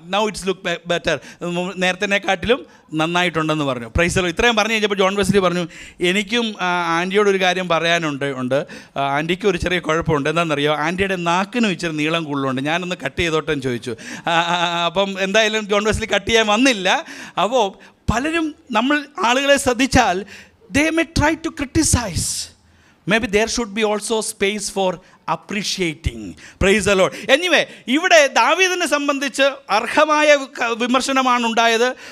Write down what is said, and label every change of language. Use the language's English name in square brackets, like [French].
[English] now it's look better, [Malayalam] നേരത്തേക്കാട്ടിലും നന്നായിട്ടുണ്ടെന്ന് പറഞ്ഞു. [English] Praise the lord. [Malayalam] ഇത്രയും പറഞ്ഞു കഴിഞ്ഞപ്പോൾ ജോൺ വെസ്ലി പറഞ്ഞു, എനിക്കും ആൻറ്റിയോടൊരു കാര്യം പറയാനുണ്ട്. ആൻറ്റിക്ക് ഒരു ചെറിയ കുഴപ്പമുണ്ട്. എന്താണെന്നറിയോ, ആൻറ്റിയുടെ നാക്കിനും ഇച്ചിരി നീളം കൂടുതലുണ്ട്, ഞാനൊന്ന് കട്ട് ചെയ്തോട്ടെന്ന് ചോദിച്ചു. അപ്പം എന്തായാലും ജോൺ വെസ്ലി കട്ട് ചെയ്യാൻ വന്നില്ല. അപ്പോൾ പലരും ആളുകളെ ശ്രദ്ധിച്ചാൽ [English] they may try to criticize. Maybe there should be also space for appreciating. Praise the Lord. [Malayalam] Anyway, ഇവിടെ ദാവീദിനെ സംബന്ധിച്ച് അർഹമായ വിമർശനമാണ് ഉണ്ടായത്.